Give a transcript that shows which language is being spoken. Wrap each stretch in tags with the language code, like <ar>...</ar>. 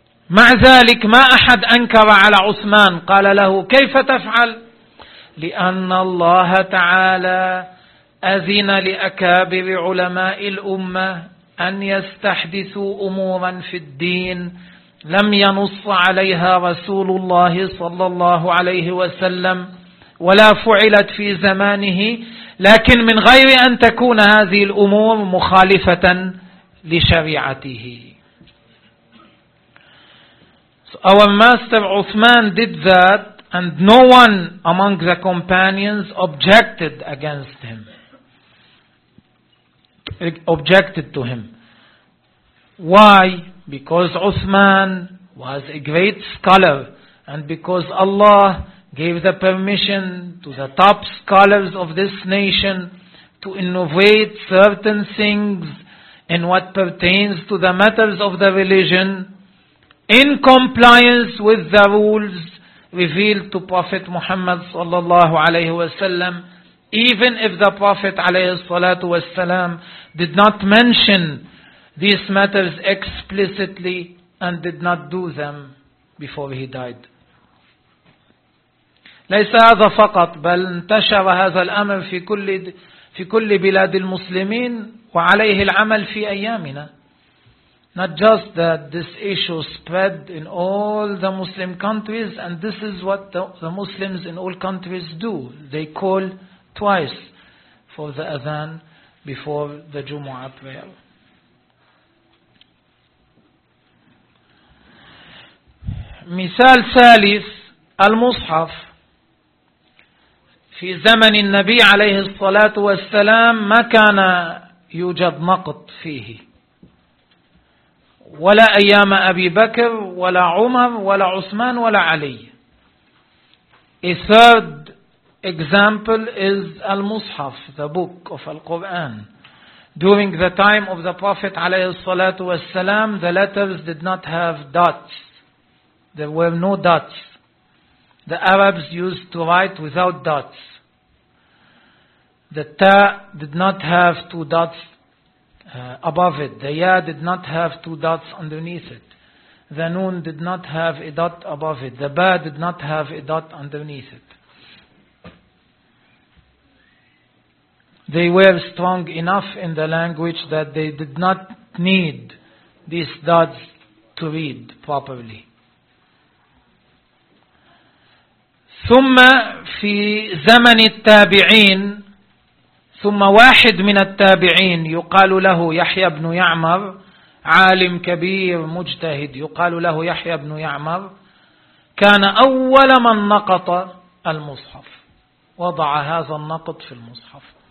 <ar>مع ذلك ما أحد أنكر على عثمان, قال له كيف تفعل؟ لأن الله تعالى أذن لأكابر علماء الأمة أن يستحدثوا أمورا في الدين لم ينص عليها رسول الله صلى الله عليه وسلم ولا فعلت في زمانه, لكن من غير أن تكون هذه الأمور مخالفة لشريعته.</ar> <en>So our master Uthman did that, and no one among the companions objected against him, objected to him. Why? Because Uthman was a great scholar, and because Allah gave the permission to the top scholars of this nation to innovate certain things in what pertains to the matters of the religion in compliance with the rules revealed to Prophet Muhammad</en> <ar>sallallahu alayhi wa sallam</ar> <en>Even if the Prophet</en> <ar>عليه الصلاة والسلام</ar> <en>did not mention these matters explicitly and did not do them before he died.</en> <ar>ليس هذا فقط بل انتشر هذا الأمر في كل بلاد المسلمين وعليه العمل في أيامنا.</ar> <en>Not just that this issue spread in all the Muslim countries, and this is what the Muslims in all countries do. They call twice for the Adhan before the Jumu'ah prayer.</en> <ar>مثال ثالث المصحف في زمن النبي عليه الصلاة والسلام ما كان يوجد نقط فيه ولا أيام أبي بكر ولا عمر ولا عثمان ولا علي.</ar> <en>A third example is المصحف, the book of القرآن. During the time of the Prophet</en> <ar>عليه الصلاة والسلام,</ar> <en>the letters did not have dots. There were no dots. The Arabs used to write without dots. The ta did not have two dots above it. The ya did not have two dots underneath it. The noon did not have a dot above it. The ba did not have a dot underneath it. They were strong enough in the language that they did not need these dots to read properly.</en> <ar>ثم في زمن التابعين ثم واحد من التابعين يقال له يحيى بن يعمر, عالم كبير مجتهد يقال له يحيى بن يعمر, كان أول من نقط المصحف, وضع هذا النقط في المصحف.</ar>